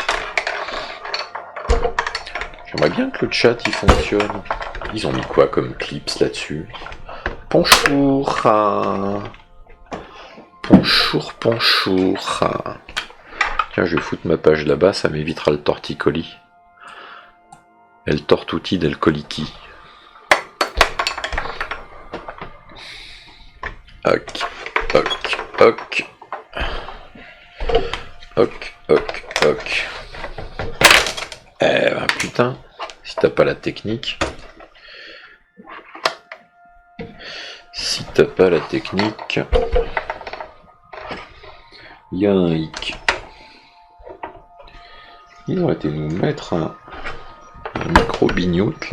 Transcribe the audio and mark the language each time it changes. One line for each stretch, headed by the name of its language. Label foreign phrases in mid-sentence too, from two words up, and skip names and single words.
French: J'aimerais bien que le chat il fonctionne. Ils ont mis quoi comme clips là-dessus? Bonjour. Bonjour, bonjour. Tiens, je vais foutre ma page là-bas, ça m'évitera le torticolis. El tortuti del coliqui. Hoc, hoc, hoc. Hoc, hoc, hoc. Eh ben putain, si t'as pas la technique. Si t'as pas la technique. Il y a un hic. Ils ont été nous mettre un micro-bignoute là.